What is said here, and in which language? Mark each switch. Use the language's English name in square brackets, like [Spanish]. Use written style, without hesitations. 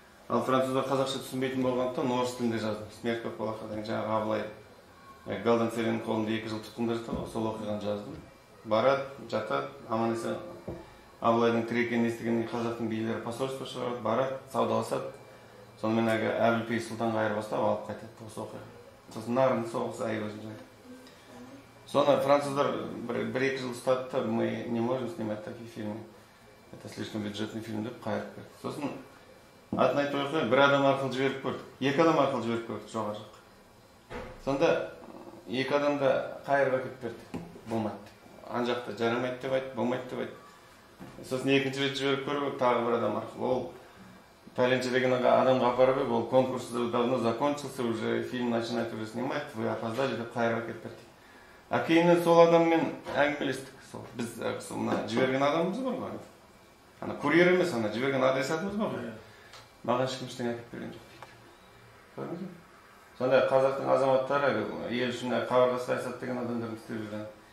[Kazakh] Ал француздар қазақша түсінбейтін болғандықтан орыс тілінде жаздым. Смерть Көкбалақа деген жаңағы Абылай Галдан Цереннің қолында 2 жыл тұтқында жатады, сол оқиғаны жаздым. Барады, жатады, аман есен Абылайдың тірі екенін естігеннен қазақтың билері посольство шығарады, барады, саудаласады. Сонымен Әбілпей сұлтанға айырбастап алып қайтады осы оқиға. Сосын нарын соғысы айбазын. Соны француздар бір-екі жыл ұстады да, [Russian] мы не можем снимать такие фильмы. Это слишком бюджетный фильм [Kazakh] деп қайырып берді. Сосын атын айтпай ақ қояйын, бір адам арқылы жіберіп көрді. Екі адам арқылы жіберіп көрді жоғары жаққа. Сонда екі адам да қайырып әкеліп берді. Болмайды. Ан жақта жарамайды деп айтты, болмайды деп айтты. Сосын екінші рет жіберіп көріп тағы бір адам арқылы. Ол пәленше деген адамға апарып еді, ол [Russian] конкурс давно закончился, уже фильм начинать уже снимать, вы опоздали [Kazakh] деп қайырып әкеліп берді. А кейіннен сол адаммен әңгімелестік. Біз мына жіберген адамымыз бар ғой. Ана курьер емес, ана жіберген адресатымыз бар ғой. Маған ешкім ештеңе әкеліп берген жоқ дейді. Көрдіңіз бе? Сондай қазақтың азаматтары ел үшін қабырға саясат деген адамдардың істеп жүрген.